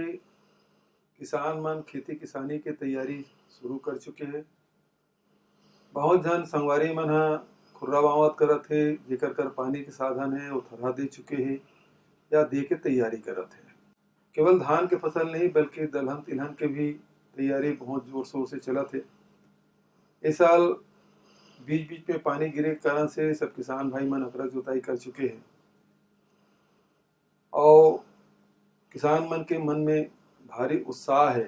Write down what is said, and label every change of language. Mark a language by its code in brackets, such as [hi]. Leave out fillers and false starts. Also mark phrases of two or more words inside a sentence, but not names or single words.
[hne] किसान मन खेती किसानी के तैयारी शुरू कर चुके हैं। बहुत जन संगवारी मन ह खुर्रा बावत करत हे, जेकर कर पानी के साधन है वो थरहा दे चुके हैं या दे के तैयारी करत है। केवल धान के फसल नहीं बल्कि दलहन तिलहन के भी तैयारी बहुत जोर शोर से चलत है। इस साल बीच बीच में पानी गिरे के कारण से सब किसान भाई मन अकरस जोताई कर चुके हैं और किसान मन के मन में भारी उत्साह है।